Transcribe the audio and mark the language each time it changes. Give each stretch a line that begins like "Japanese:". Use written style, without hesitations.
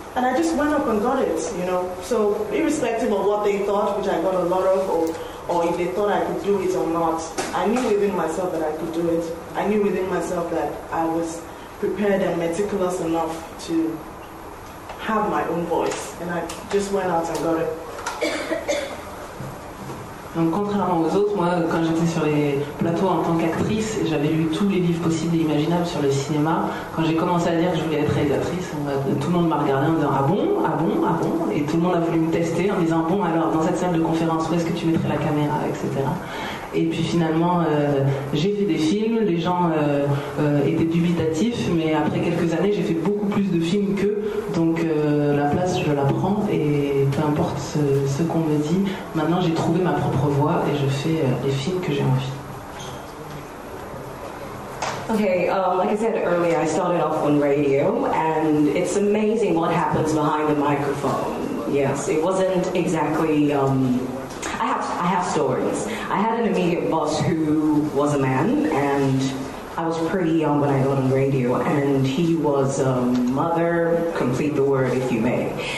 English: And I just went up and got it, you know. So irrespective of what they thought, which I got a lot of, or if they thought I could do it or not, I knew within myself that I could do it. I knew within myself that I was prepared and meticulous enough to have my own voice. And I just went out and got it.
French: Donc contrairement aux autres, moi quand j'étais sur les plateaux en tant qu'actrice, j'avais lu tous les livres possibles et imaginables sur le cinéma. Quand j'ai commencé à dire que je voulais être réalisatrice, tout le monde m'a regardé en disant ah bon, ah bon, ah bon, et tout le monde a voulu me tester en disant bon alors dans cette salle de conférence où est-ce que tu mettrais la caméra, etc. Et puis finalement j'ai fait des films, les gens étaient dubitatifs, mais après quelques années j'ai fait beaucoup plus de films qu'eux, donc la place je la prends et peu importe ce qu'on me dit, maintenant j'ai trouvé ma propre voix et je fais les films que j'ai envie.
English: Okay, like I said earlier, I started off on radio, and it's amazing what happens behind the microphone. Yes, it wasn't exactly... I have stories. I had an immediate boss who was a man, and I was pretty young when I got on radio, and he was a mother, complete the word if you may.